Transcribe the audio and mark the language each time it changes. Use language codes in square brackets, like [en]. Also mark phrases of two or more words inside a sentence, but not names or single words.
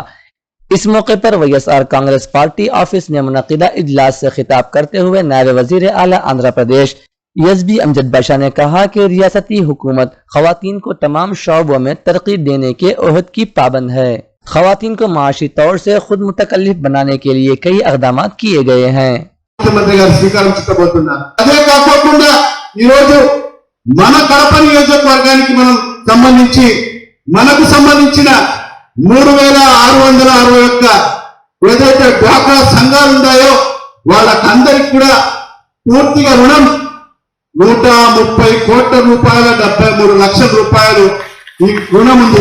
[ur] اس موقع پر وی ایس آر کانگریس [en] party office [ur] میں منعقدہ اجلاس سے خطاب کرتے ہوئے نائب وزیر اعلیٰ آندھرا پردیش ایس بی امجد باشا نے کہا کہ ریاستی حکومت خواتین کو تمام شعبوں میں ترقی دینے کے عہد کی پابند ہے۔ خواتین کو معاشی طور سے خود متکلف بنانے کے لیے کئی اقدامات کیے گئے ہیں۔ [te] మన కడప నియోజకవర్గానికి మనం సంబంధించి మనకు సంబంధించిన 3661 ఏదైతే డ్వాక్రా సంఘాలు ఉన్నాయో వాళ్ళకందరికి కూడా పూర్తిగా రుణం 130 కోట్ల రూపాయల 73 లక్షల రూపాయలు ఈ రుణం ఉంది।